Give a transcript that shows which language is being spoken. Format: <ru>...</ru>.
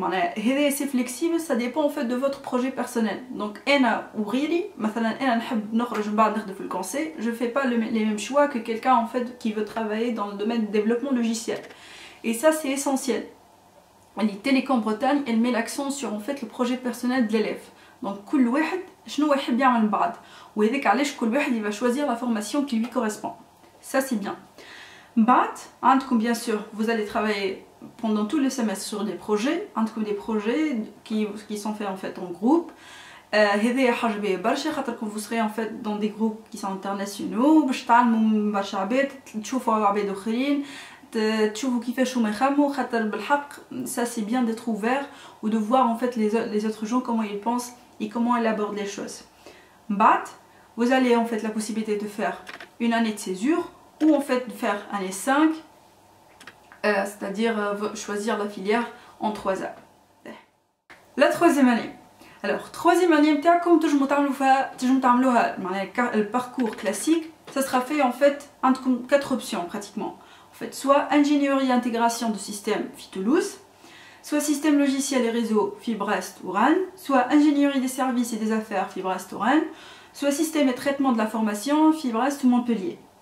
<fr>معناها هذا سي فليكسيبل، ça dépend en fait de votre projet personnel. donc انا وغيري مثلا انا نحب نخرج من بعد نخدم في الكونسي، je fais pas les mêmes choix que quelqu'un en fait qui veut travailler dans le domaine du développement logiciel. et ça c'est essentiel. Télécom Bretagne elle met l'accent sur en fait le projet personnel de l'élève.</fr> <ar>donc كل واحد شنو يحب يعمل من بعد، وهذاك علاش كل واحد va choisir la formation qui lui correspond.</ar> <fr>ça c'est bien. بعد عندكم bien sûr vous allez travailler pendant tout le semestre sur des projets. عندكم des projets qui sont faits en fait en groupe.</fr> <ar>هذا حاجه باهيه برشا خاطركم vous serez en fait dans des groupes qui sont internationaux باش تعلموا من برشا عباد، تشوفوا عباد اخرين، تشوفوا كيفاش هما يخمموا.</ar> <fr>خاطر بالحق ça c'est bien d'être ouvert ou de voir en fait les autres gens comment ils pensent et comment ils abordent les choses. بعد vous allez en fait la possibilité de faire une année de césure ou en fait de faire année 5, c'est-à-dire choisir la filière en 3A. La 3e année.</fr> <ar>alors 3e année نتاعكم تنجموا تعملوها معناها البارcours classique.</ar> <fr>ça sera fait en fait عندكم 4 options pratiquement. en fait soit ingénierie intégration de système في Toulouse, soit système logiciel et réseau في Brest ou Rennes, soit ingénierie des services et des affaires في Brest ou Rennes, soit système et traitement de la formation في Brest ou Montpellier.</fr>